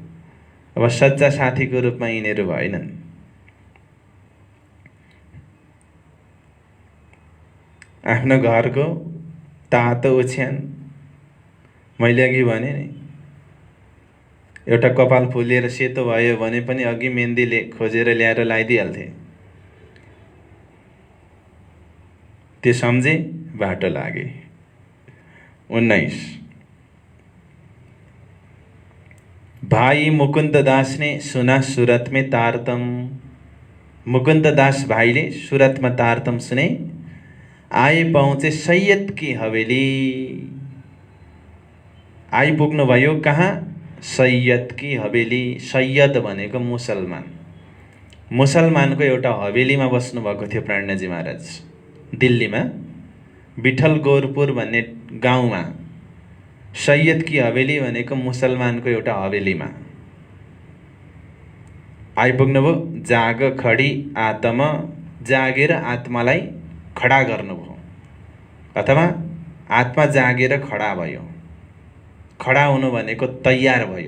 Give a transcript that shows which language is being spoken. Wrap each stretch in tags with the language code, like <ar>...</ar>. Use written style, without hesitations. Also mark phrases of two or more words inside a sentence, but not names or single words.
<ne>अब सच्चा साथीको रूपमा यिनीहरू भएनन्। आफ्नो घरको तातो ओछ्यान, मैले अघि भने नि, एउटा कपाल फुलेर सेतो भयो भने पनि अघि मेहन्दीले खोजेर ल्याएर लगाइदिइहाल्थे। त्यो सम्झे, बाटो लागे।</ne> <hi>19 भाई मुकुन्द दास ने सुना सूरत में तारतम।</hi> <ne>मुकुन्द दास भाइले सुरतमा तारतम सुने।</ne> <hi>आए पहुँचे सैयद की हवेली।</hi> <ne>आइपुग्नु भयो कहाँ?</ne> <hi>सैयद की हवेली।</hi> <ne>सैयद भनेको मुसलमान, मुसलमानको एउटा हवेलीमा बस्नुभएको थियो प्राणजी महाराज दिल्लीमा, विठल गौरपुर भन्ने गाउँमा।</ne> <hi>सैयद की हवेली</hi> <ne>भनेको मुसलमानको एउटा हवेलीमा आइपुग्नुभयो।</ne> <hi>जाग खडी आत्मा,</hi> <ne>जागेर आत्मालाई खडा गर्नुभयो, अथवा आत्मा जागेर खडा भयो। खडा हुनु भनेको तयार भयो।</ne>